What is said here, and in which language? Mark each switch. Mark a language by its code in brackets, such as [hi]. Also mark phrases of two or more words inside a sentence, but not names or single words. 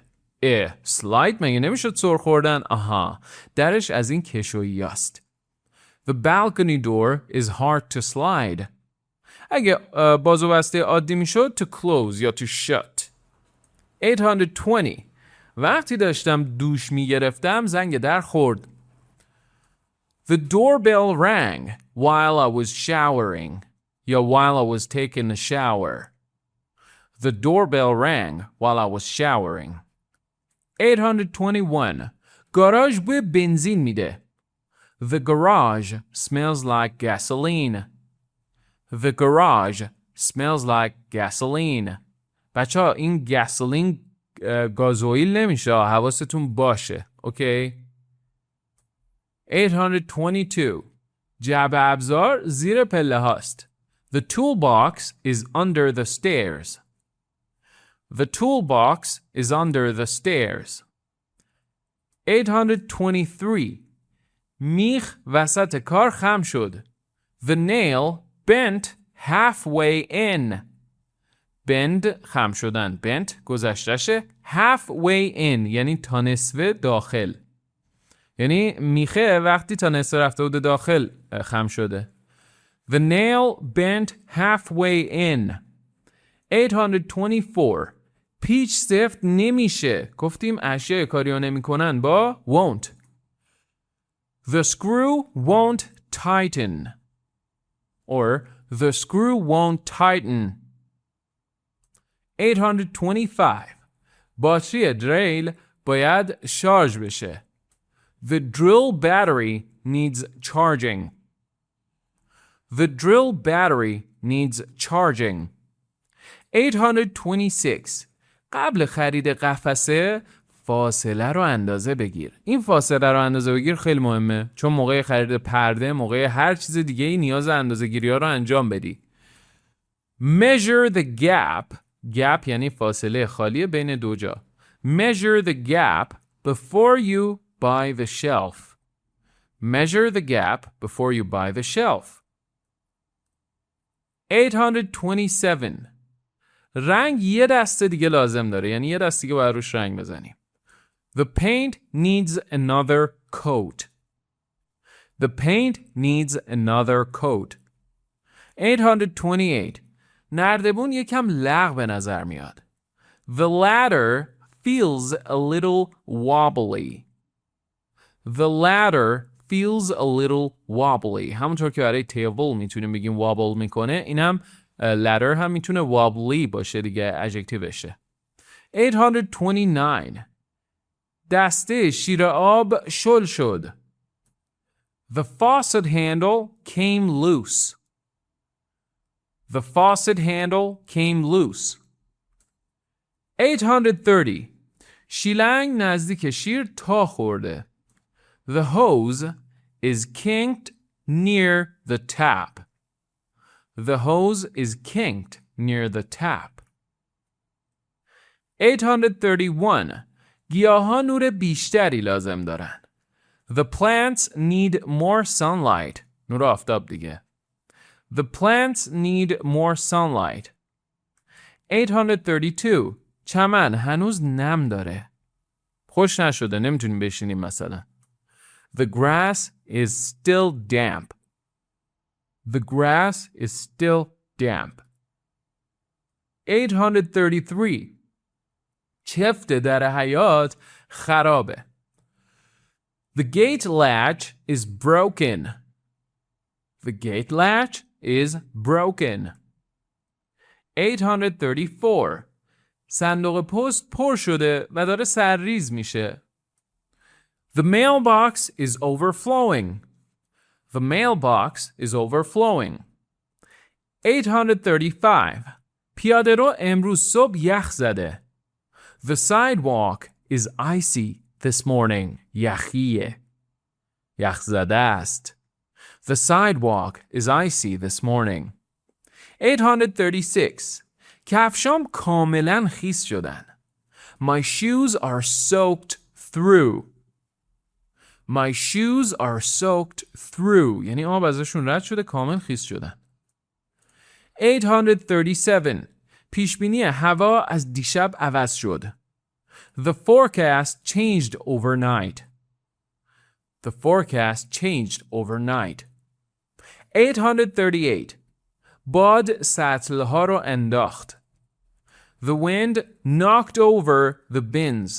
[fa] slide مگه نمیشد سر خوردن؟ آها. درش از این کشویی است. [en] The balcony door is hard to slide. [fa] اگه باز و بسته عادی میشد [en] to close [fa] یا [en] to shut. [fa] 820. وقتی داشتم دوش میگرفتم زنگ در خورد. [en] The doorbell rang while I was showering. یا while I was taking a shower. The doorbell rang while I was showering. 821. [fa] گاراژ بوی بنزین میده. [en] The garage smells like gasoline. The garage smells like gasoline. [fa] بچه این gasoline گازوئیل نمیشه. حواستون باشه. اوکی؟ 822. جعبه ابزار زیر پله هاست. [en] The toolbox is under the stairs. The toolbox is under the stairs. 823. [fa] میخ وسط کار خم شد. [en] The nail bent halfway in. [fa] bend خم شدن. bent گذشتشه. [en] halfway in [fa] یعنی تا نصفه داخل. یعنی میخه وقتی تا نصفه رفته بوده داخل خم شده. [en] The nail bent halfway in. 824. [fa] پیچ سفت نمیشه. گفتیم اشیاء کاریو نمیکنن با won't. [en] The screw won't tighten. Or the screw won't tighten. 825. [fa] باتری دریل باید شارژ بشه. [en] The drill battery needs charging. The drill battery needs charging. 826. [fa] قبل خرید قفسه فاصله رو اندازه بگیر. این فاصله رو اندازه بگیر خیلی مهمه، چون موقع خرید پرده، موقع هر چیز دیگه ای نیاز اندازه گیری ها رو انجام بدی. [en] Measure the gap. gap [fa] یعنی فاصله خالی بین دو جا. [en] Measure the gap before you buy the shelf. Measure the gap before you buy the shelf. 827. [fa] رنگ یه دسته دیگه لازم داره، یعنی یه دسته دیگه باید روش رنگ بزنیم. [en] The paint needs another coat. The paint needs another coat. 828. [fa] نردبون یکم لغ به نظر میاد. [en] The ladder feels a little wobbly. The ladder feels a little wobbly. [fa] همونطور که برای table میتونیم بگیم wobble میکنه، این هم ladder هم میتونه wobbly باشه دیگه، adjectiveشه. 829. دسته شیر آب شل شد. [en] The faucet handle came loose. The faucet handle came loose. 830. [fa] شیلنگ نزدیک شیر تا خورده. [en] The hose is kinked near the tap. The hose is kinked near the tap. 831. [fa] گیاها نور بیشتری لازم دارن. [en] The plants need more sunlight. [fa] نور آفتاب دیگه. [en] The plants need more sunlight. 832. [fa] چمن هنوز نم داره. خوش نشده، نمیتونیم بشینیم مثلا. [en] The grass is still damp. The grass is still damp. 833. [fa] چفت در حیاط خرابه. [en] The gate latch is broken. The gate latch is broken. 834. [fa] صندوق پست پر شده و داره سرریز میشه. [en] The mailbox is overflowing. The mailbox is overflowing. 835. [fa] پیاده رو امروز صبح یخ زده. [en] The sidewalk is icy this morning. [fa] یخیه. یخ زده است. [en] The sidewalk is icy this morning. 836. [fa] کفشام کاملا خیس شدن. [en] My shoes are soaked through. My shoes are soaked through. [fa] یعنی آب ازشون رد شده، کامل خیس شدن. 837. پیشبینی هوا از دیشب عوض شد. [en] The forecast changed overnight. The forecast changed overnight. 838. [fa] باد سطلها رو انداخت. [en] The wind knocked over the bins.